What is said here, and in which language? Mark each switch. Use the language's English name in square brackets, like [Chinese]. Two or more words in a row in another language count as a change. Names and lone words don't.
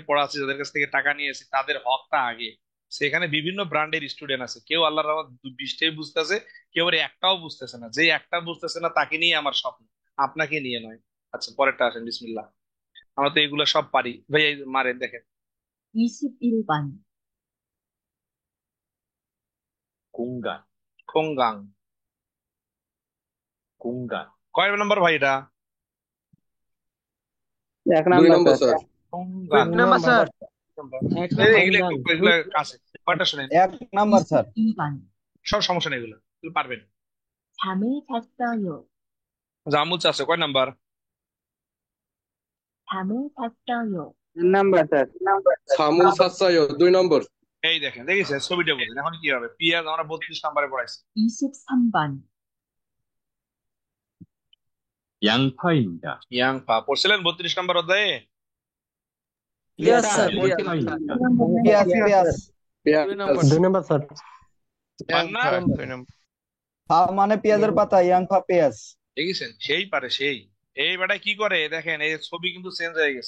[Bangla] আমি যাদেরকে পড়াচ্ছি, যাদের কাছ থেকে টাকা নিয়েছি, তাদের হকটা আগে। সেখানে বিভিন্ন ব্র্যান্ডের স্টুডেন্ট আছে, কেউ আল্লাহর রহমত 20টাই বুঝতেছে, কেউ আবার একটাও বুঝতেছে না। যে একটা বুঝতেছে না তাকে নিয়ে আমার স্বপ্ন, আপনাকে নিয়ে নয়। আচ্ছা পরেরটা আসেন, বিসমিল্লাহ। আমরা তো এগুলো সব পারি ভাই, এই মারেন দেখেন। [Korean] 21번, 공간, খোঙ্গাং। 공간, [Bangla] কয় নম্বর ভাই এটা? 1 নাম্বার স্যার। খোঙ্গাং। নাম্বার স্যার, এগুলো এগুলো কাছে কয়টা শুনেন। 1 নাম্বার স্যার। [Korean] 22번, [Bangla] সব সমস্যা নেই, এগুলো এগুলো পারবেন। [Korean] 잠을 잤어요. [Bangla] জামুল চাচ্ছে কয় নাম্বার? [Korean] 잠을 잤어요. [Bangla] 3 নাম্বার স্যার। [Korean] 잠을 샀어요. 2 নম্বর। [Bangla] এই দেখেন, দেখেছেন ছবিটা বুঝেন। এখন কি হবে? পিয়াজ আমরা 32 নম্বরে পড়াইছি। [Korean] 23번, 양파입니다. [Bangla] ইয়াংপা পড়ছিলেন 32 নম্বর অধ্যায়ে? [English] yes sir. [Korean] 양파입니다. [Bangla] পেঁয়াজ পেঁয়াজ। 2 নাম্বার স্যার। পান না? মানে পেঁয়াজের পাতা, ইয়াংফা পেঁয়াজ। দেখেছেন, সেই পারে সেই। এই বেটা কি করে দেখেন, এই ছবি কিন্তু চেঞ্জ হয়ে গেছে।